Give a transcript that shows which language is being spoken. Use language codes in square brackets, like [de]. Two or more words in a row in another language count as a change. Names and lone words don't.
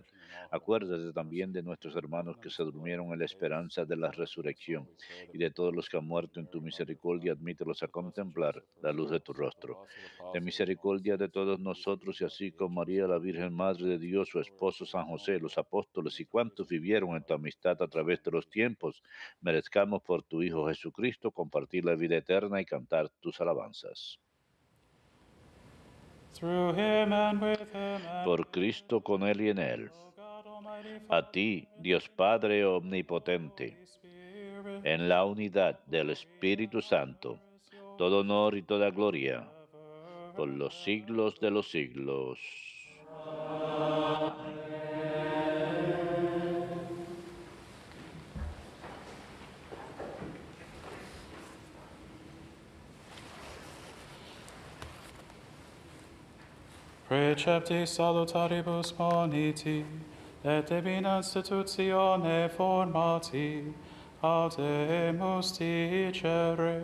[es] Acuérdate también de nuestros hermanos que se durmieron en la esperanza de la resurrección y de todos los que han muerto en tu misericordia, admítelos a contemplar la luz de tu rostro. Ten misericordia de todos nosotros y así con María, la Virgen Madre de Dios, su esposo San José, los apóstoles y cuantos vivieron en tu amistad a través de los tiempos, merezcamos por tu Hijo Jesucristo compartir la vida eterna y cantar tus alabanzas. [en] Through him and with him and [es] Por Cristo, con Él y en Él. [en] O God Almighty [es] A ti, Dios Padre omnipotente, Spirit, en la unidad del Espíritu Santo, todo honor y toda gloria por los siglos de los siglos. [la] Precepti salutaribus moniti, et divina institutione formati, audemus dicere.